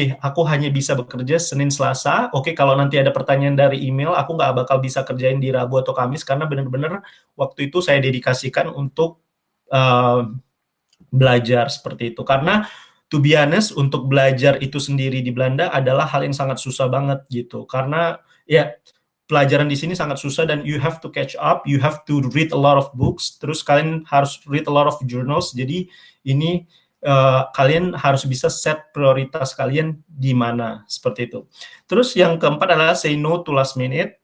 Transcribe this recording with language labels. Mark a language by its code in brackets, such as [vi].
[id] Aku hanya bisa bekerja Senin Selasa. Kalau nanti ada pertanyaan dari email, aku nggak bakal bisa kerjain di Rabu atau Kamis, karena benar-benar waktu itu saya dedikasikan untuk belajar, seperti itu. Karena [en] to be honest, [id] untuk belajar itu sendiri di Belanda adalah hal yang sangat susah banget gitu. Karena ya pelajaran di sini sangat susah, [en] dan you have to catch up, you have to read a lot of books, [id] terus kalian harus [en] read a lot of journals. [id] Jadi ini kalian harus bisa set prioritas kalian di mana, seperti itu. Terus yang keempat adalah [en] say no to last minute.